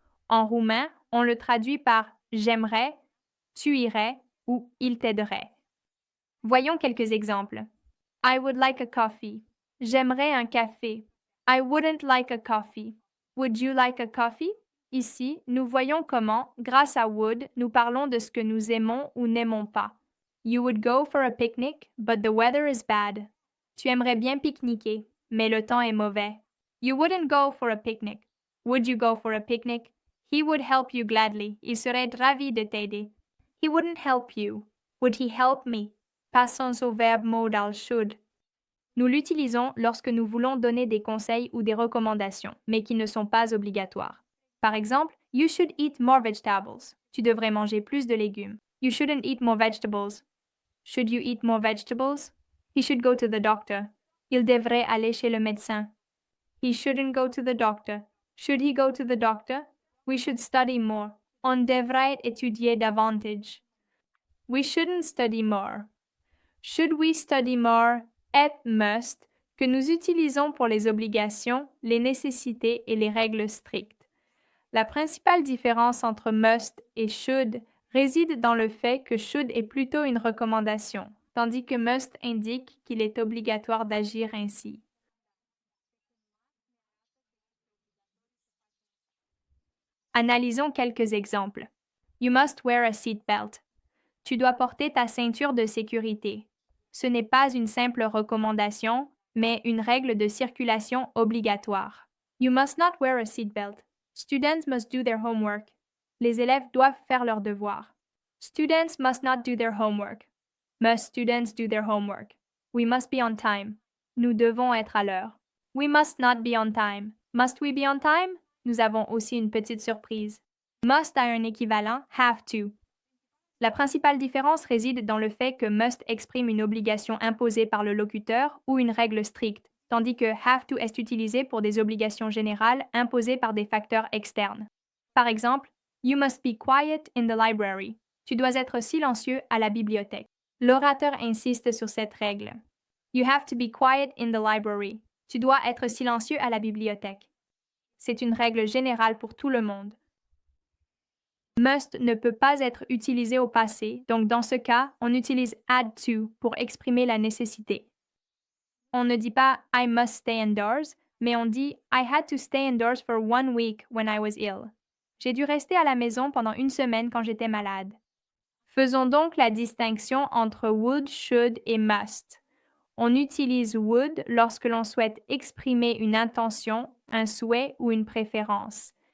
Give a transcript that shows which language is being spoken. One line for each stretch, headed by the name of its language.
French: En roumain, on le traduit par j'aimerais, tu irais ou il t'aiderait. Voyons quelques exemples.
English: I would like a coffee.
French: J'aimerais un café.
English: I wouldn't like a coffee. Would you like a coffee?
French: Ici, nous voyons comment, grâce à would, nous parlons de ce que nous aimons ou n'aimons pas.
English: You would go for a picnic, but the weather is bad.
French: Tu aimerais bien pique-niquer, mais le temps est mauvais.
English: You wouldn't go for a picnic. Would you go for a picnic? He would help you gladly.
French: Il serait ravi de t'aider.
English: He wouldn't help you. Would he help me?
French: Passons au verbe modal should. Nous l'utilisons lorsque nous voulons donner des conseils ou des recommandations, mais qui ne sont pas obligatoires. Par exemple,
English: you should eat more vegetables.
French: Tu devrais manger plus de légumes.
English: You shouldn't eat more vegetables. Should you eat more vegetables? He should go to the doctor.
French: Il devrait aller chez le médecin.
English: He shouldn't go to the doctor. Should he go to the doctor? We should study more.
French: On devrait étudier davantage.
English: We shouldn't study more. Should we study more
French: et must que nous utilisons pour les obligations, les nécessités et les règles strictes. La principale différence entre must et should réside dans le fait que should est plutôt une recommandation, tandis que must indique qu'il est obligatoire d'agir ainsi. Analysons quelques exemples.
English: You must wear a seatbelt.
French: Tu dois porter ta ceinture de sécurité. Ce n'est pas une simple recommandation, mais une règle de circulation obligatoire.
English: You must not wear a seatbelt. Students must do their homework.
French: Les élèves doivent faire leurs devoirs.
English: Students must not do their homework. Must students do their homework? We must be on time.
French: Nous devons être à l'heure.
English: We must not be on time. Must we be on time?
French: Nous avons aussi une petite surprise. Must a un équivalent have to. La principale différence réside dans le fait que must exprime une obligation imposée par le locuteur ou une règle stricte, tandis que have to est utilisé pour des obligations générales imposées par des facteurs externes. Par exemple,
English: you must be quiet in the library.
French: Tu dois être silencieux à la bibliothèque. L'orateur insiste sur cette règle.
English: You have to be quiet in the library.
French: Tu dois être silencieux à la bibliothèque. C'est une règle générale pour tout le monde. Must ne peut pas être utilisé au passé, donc dans ce cas, on utilise had to pour exprimer la nécessité. On ne dit pas
English: I must stay indoors,
French: mais on dit
English: I had to stay indoors for 1 week when I was ill.
French: J'ai dû rester à la maison pendant 1 semaine quand j'étais malade. Faisons donc la distinction entre would, should et must. On utilise would lorsque l'on souhaite exprimer une intention, un souhait ou une préférence.